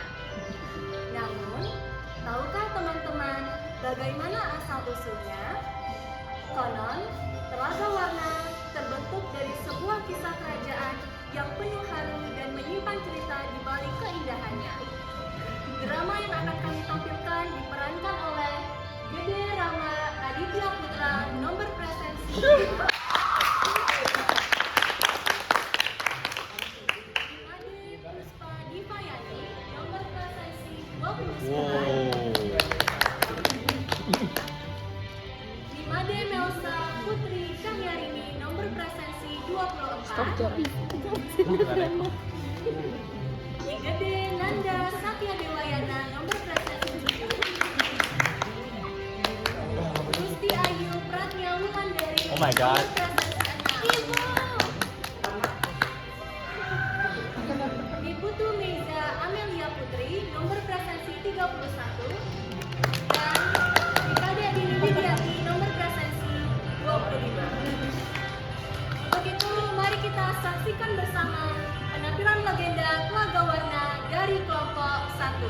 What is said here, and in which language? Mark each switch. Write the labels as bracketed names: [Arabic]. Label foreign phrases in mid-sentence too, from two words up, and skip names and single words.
[Indonesian] Namun, tahukah teman-teman bagaimana asal-usulnya? Konon, Telaga Warna terbentuk dari sebuah kisah kerajaan yang penuh haru dan menyimpan cerita di balik keindahannya. Drama yang akan kami tampilkan diperankan oleh Gede Rama Aditya Putra, nomor presensi 5. Ade Puspa Divayani, nomor presensi 29. Imade Melsa Putri Cahyarini, nomor presensi 24. Igede Nanda Satya Dewayana, nomor presensi 7. Gusti Ayu Pratnya Wulandari, [English] Oh my God. [Indonesian] nomor presensi 6. Diputu Meiza Amelia Putri, nomor presensi 31. Dan Rikade Adini Widiati, nomor presensi 25. Begitu, mari kita saksikan bersama penampilan legenda Telaga Warna dari kelompok 1.